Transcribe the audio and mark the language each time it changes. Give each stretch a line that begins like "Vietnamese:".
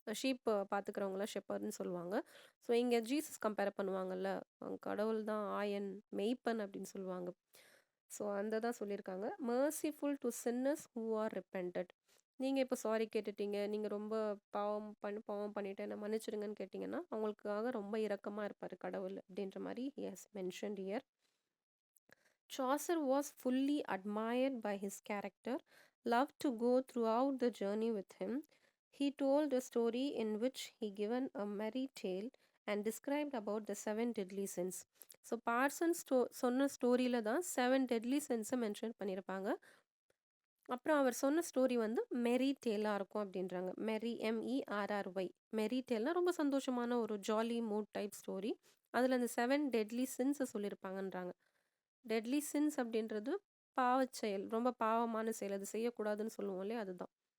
Tamil: Sheep பார்த்துக்கிறவங்கள ஷெப்பர்ட்னு சொல்லுவாங்க. So இங்கே Jesus compare பண்ணுவாங்கல்ல, கடவுள் தான் ஆயன், மெய்ப்பன் அப்படின்னு சொல்லுவாங்க. ஸோ அந்த தான் சொல்லியிருக்காங்க.
English: Merciful to sinners who are repented.
Tamil: நீங்கள் இப்போ சாரி கேட்டுட்டீங்க, நீங்கள் ரொம்ப பாவம் பண்ணிட்டு என்ன மன்னிச்சிடுங்கன்னு கேட்டிங்கன்னா அவங்களுக்காக ரொம்ப இரக்கமாக இருப்பார் கடவுள் அப்படின்ற மாதிரி
English: he has mentioned here. Chaucer was fully admired by his character, loved to go throughout the journey with him. He told a story in which he given a merry tale and described about the 7 deadly sins.
Tamil: So Parsn சொன்ன ஸ்டோரியில் தான் 7 deadly sins-ஐ mention பண்ணியிருப்பாங்க. அப்புறம் அவர் சொன்ன story வந்து மெரி டேலாக இருக்கும் அப்படின்றாங்க. மெரி, MERRY. மெரி டேல்னால் ரொம்ப சந்தோஷமான ஒரு ஜாலி மூட் டைப் ஸ்டோரி. அதில் அந்த 7 டெட்லி சின்ஸை சொல்லியிருப்பாங்கன்றாங்க. டெட்லி சின்ஸ் அப்படின்றது பாவச் செயல், ரொம்ப பாவமான செயல், அது செய்யக்கூடாதுன்னு சொல்லுவோம் இல்லையா, அதுதான்.